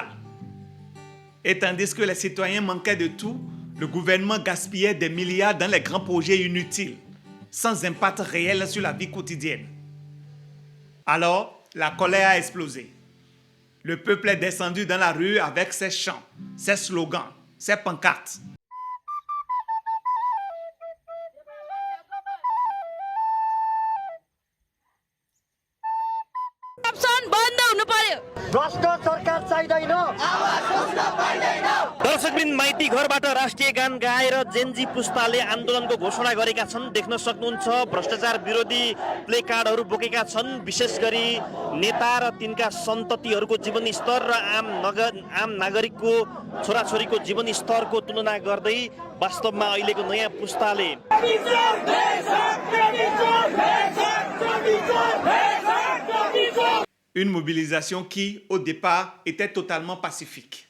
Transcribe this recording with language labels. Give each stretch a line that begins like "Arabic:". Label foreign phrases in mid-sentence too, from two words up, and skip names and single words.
French: Et tandis que les citoyens manquaient de tout, le gouvernement gaspillait des milliards dans les grands projets inutiles, sans impact réel sur la vie quotidienne. Alors, la colère a explosé. Le peuple est descendu dans la rue avec ses chants, ses slogans, ses pancartes.
Nepali: दर्शकबिन माइती घरबाट राष्ट्रिय गान गाएर जेनजी पुस्ताले आन्दोलनको घोषणा गरेका छन्। देख्न सक्नुहुन्छ भ्रष्टाचार विरोधी प्ले कार्डहरू बोकेका छन्। विशेष गरी नेता र तिनका सन्ततिहरूको जीवनस्तर र आम नागरिकको छोराछोरीको जीवनस्तरको तुलना गर्दै वास्तवमा अहिलेको नयाँ पुस्ताले
French: Une mobilisation qui, au départ, était totalement pacifique.